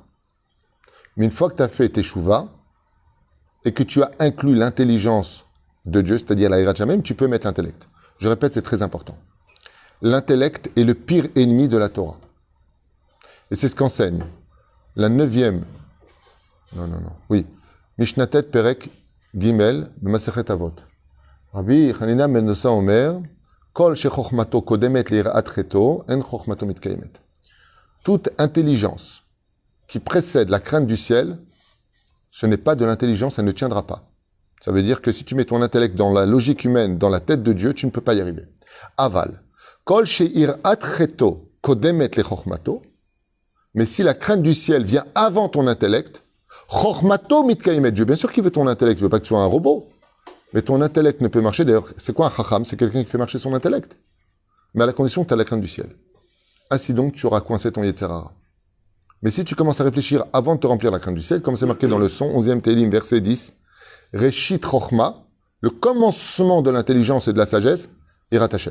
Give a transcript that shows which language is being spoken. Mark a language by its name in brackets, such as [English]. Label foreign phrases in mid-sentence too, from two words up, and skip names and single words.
[French] Mais une fois que tu as fait teshuva, et que tu as inclus l'intelligence de Dieu, c'est-à-dire la hirat même, tu peux mettre l'intellect. Je répète, c'est très important. L'intellect est le pire ennemi de la Torah. Et c'est ce qu'enseigne la 9e. Oui. [Hebrew] משנה ט׳ פרק גימל, מסכת אבות. רבי חנינא בן דוסא אומר, כל שחכמתו קודמת ליראת חטאו, אין חכמתו מתקיימת. [French] Toute intelligence qui précède la crainte du ciel, ce n'est pas de l'intelligence, elle ne tiendra pas. Ça veut dire que si tu mets ton intellect dans la logique humaine, dans la tête de Dieu, tu ne peux pas y arriver. [Hebrew] אבל. כל שיראת חטאו קודמת לחכמתו. [French] Mais si la crainte du ciel vient avant ton intellect, [Hebrew] חכמתו מתקיימת. [French] Dieu, bien sûr qu'il veut ton intellect, il ne veut pas que tu sois un robot. Mais ton intellect ne peut marcher. D'ailleurs, c'est quoi un chacham? C'est quelqu'un qui fait marcher son intellect. Mais à la condition que tu as la crainte du ciel. Ainsi donc, tu auras coincé ton [Hebrew] יצר הרע. [French] Mais si tu commences à réfléchir avant de te remplir la crainte du ciel, comme c'est marqué dans le son, 11e Télim, verset 10, [Hebrew] ראשית חכמה, [French] le commencement de l'intelligence et de la sagesse, [Hebrew] יראת השם.